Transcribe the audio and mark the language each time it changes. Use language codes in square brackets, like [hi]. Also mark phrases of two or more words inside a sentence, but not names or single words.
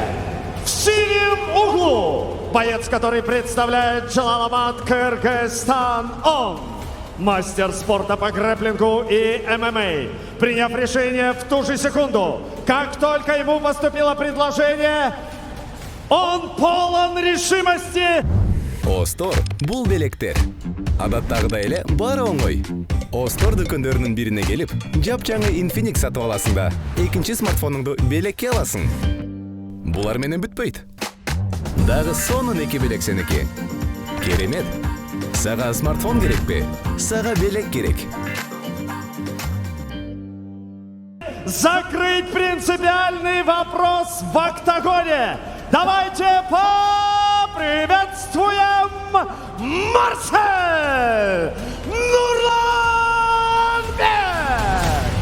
[ru] В синем углу боец, который представляет Джалаламат, Кыргызстан. Он мастер спорта по грэпплингу и ММА. Приняв решение в ту же секунду, как только ему поступило предложение, он полон решимости. [ky] Остор бул белектер. Адаттагыдай эле баары оңой. Остор дүкөндөрүнүн бирине келип, жапжаңы Infinix сатып аласың да, экинчи смартфонуңду белекке аласың. Булар менен бүтпөйт. Дагы сонун эки белек сеники. Керемет. Сага смартфон керекпи? Сага белек керек. [ru] Закрыть принципиальный вопрос в октагоне. Давайте поприветствуем Марсель Нурланбек!